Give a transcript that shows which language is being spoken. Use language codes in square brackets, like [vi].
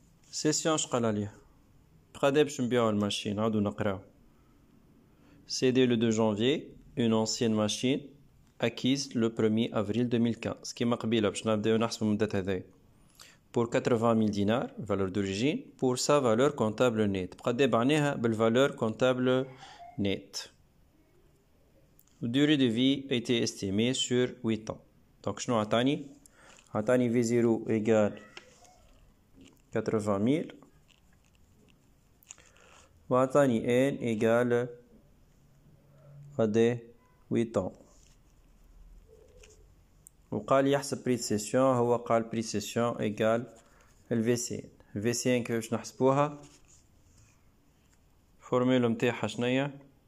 [ar] سيسيون شقال عليه بقى باش نبيعو الماشين عاودو نقراو. [fr] Cédé le 2 janvier une ancienne machine acquise le 1er avril 2015 [ar] كيما قبيله باش نبداو نحسبو المدة هذايا [fr] pour 80 000 dinars valeur d'origine pour sa valeur comptable nette [ar] بقى معناها [fr] بالvaleur comptable nette. La durée de vie a été estimée sur 8 ans. Donc [ar] شنو عطاني [fr] V0 égale 80 000 [ar] وعطاني [fr] N égale 8 ans. [ar] وقال يحسب [fr] prix de cession [ar] هو قال [fr] prix de cession égale VCN. [ar] VCN كيفاش نحسبوها؟ فورميلا متاعها شنيا؟